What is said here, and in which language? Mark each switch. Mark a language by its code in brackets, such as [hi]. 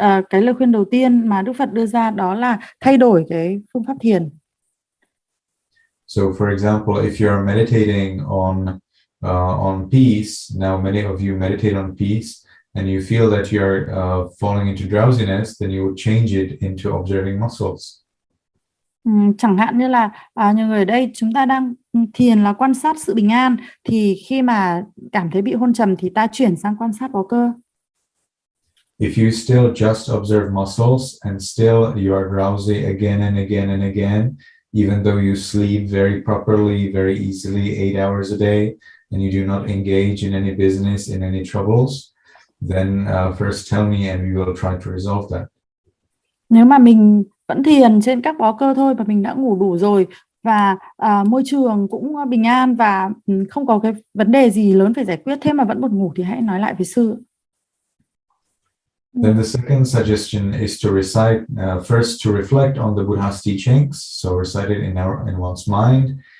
[vi] Cái lời khuyên đầu tiên mà Đức Phật đưa ra đó là thay đổi cái phương pháp thiền. [en] So, for example, if you are meditating on peace, now many of you meditate on peace, and you feel that you are falling into drowsiness, then you would change it into observing muscles. [vi] Chẳng hạn như là nhiều người ở đây chúng ta đang thiền là quan sát sự bình an, thì khi mà cảm thấy bị hôn trầm thì ta chuyển sang quan sát bó cơ. [en] If you still just observe muscles and still you are drowsy again and again and again, even though you sleep very properly, very easily, 8 hours a day, and you do not engage in any business, in any troubles, then first tell me and we will try to resolve that. [vi] Nếu mà mình vẫn thiền trên các bó cơ thôi và mình đã ngủ đủ rồi và môi trường cũng bình an và không có cái vấn đề gì lớn phải giải quyết, thế mà vẫn buồn ngủ thì hãy nói lại với sư. [en] Then the second suggestion is to recite, first to reflect on the Buddha's teachings, so recite it in one's mind.